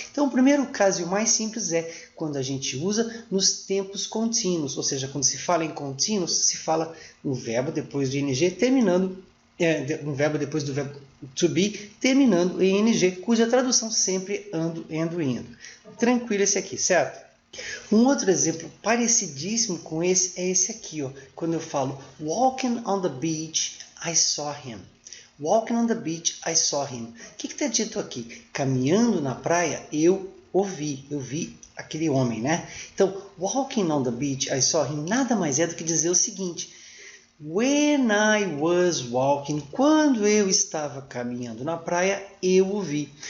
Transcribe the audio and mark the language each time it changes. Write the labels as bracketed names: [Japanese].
[Portuguese] Então, o primeiro caso e o mais simples é quando a gente usa nos tempos contínuos, ou seja, quando se fala em contínuos, se fala um verbo depois de ing, terminando, um verbo depois do verbo to be, terminando em ing, cuja tradução sempre ando, endo, indo. Tranquilo esse aqui, certo? Um outro exemplo parecidíssimo com esse é esse aqui, ó, quando eu falo [English] walking on the beach, I saw him. Walking on the beach, I saw him. [Portuguese] O que está dito aqui? Caminhando na praia, eu vi aquele homem, né? Então, [English] walking on the beach, I saw him, [Portuguese] nada mais é do que dizer o seguinte: [English] when I was walking, [Portuguese] quando eu estava caminhando na praia, eu o vi.